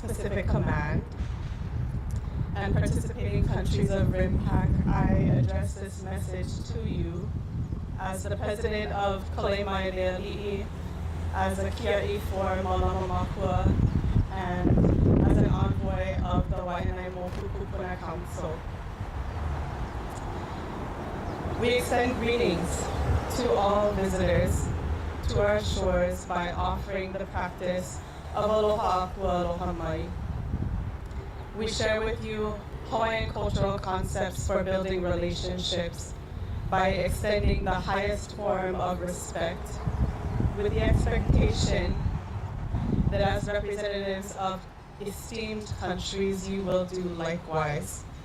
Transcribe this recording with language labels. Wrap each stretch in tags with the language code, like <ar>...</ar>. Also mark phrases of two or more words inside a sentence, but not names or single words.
<en>Pacific Command and participating countries of RIMPAC, I address this message to you as the president of Kalema Leali'i, as a kia'i for Malama Makua, and as an envoy of the Waianae Mokupuni Council. We extend greetings to all visitors to our shores by offering the practice of</en> <haw>aloha akua aloha mai.</haw> <en>We share with you Hawaiian cultural concepts for building relationships by extending the highest form of respect, with the expectation that as representatives of esteemed countries, you will do likewise.</en>